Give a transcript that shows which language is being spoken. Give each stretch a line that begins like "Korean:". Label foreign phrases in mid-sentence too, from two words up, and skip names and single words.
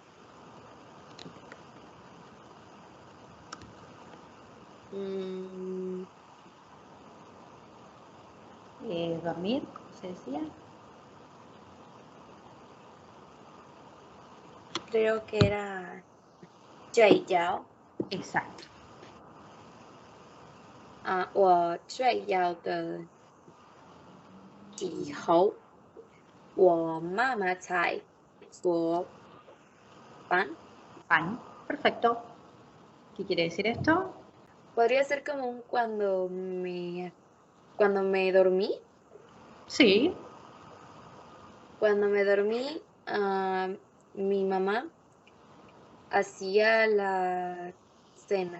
Spanish: Dormir, se decía. creo que era 睡觉 Exacto.
Chinese: 我睡觉的时候，我妈妈在做饭.
Spanish: Pan. Perfecto. ¿Qué quiere decir esto? Podría ser como cuando me dormí. Sí. Cuando me dormí, mi mamá hacía la cena.